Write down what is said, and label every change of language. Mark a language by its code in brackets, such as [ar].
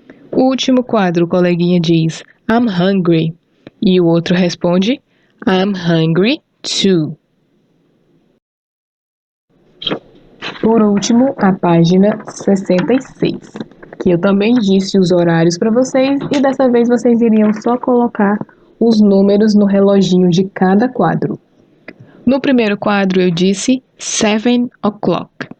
[pt] O último quadro, o coleguinha diz [en] I'm hungry. [pt] E o outro responde [en] I'm hungry too. [pt] Por último, a página 66, que eu também disse os horários para vocês e dessa vez vocês iriam só colocar os números no reloginho de cada quadro. No primeiro quadro eu disse [en] 7 o'clock.